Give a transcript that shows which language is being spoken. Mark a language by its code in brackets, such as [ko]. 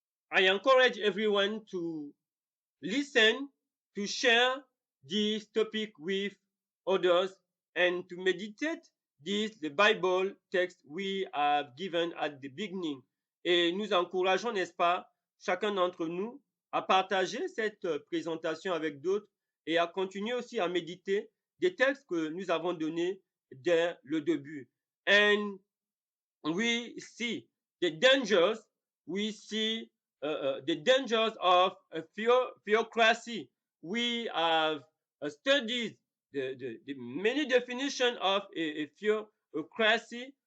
[en] I encourage everyone to listen, to share this topic with others, and to meditate the Bible text we have given at the beginning. [fr] Et nous encourageons, n'est-ce pas, chacun d'entre nous à partager cette présentation avec d'autres et à continuer aussi à méditer des textes que nous avons donnés dès le début. [en] And we see the dangers, we see the dangers of a theocracy. We have studied the many definitions of a theocracy.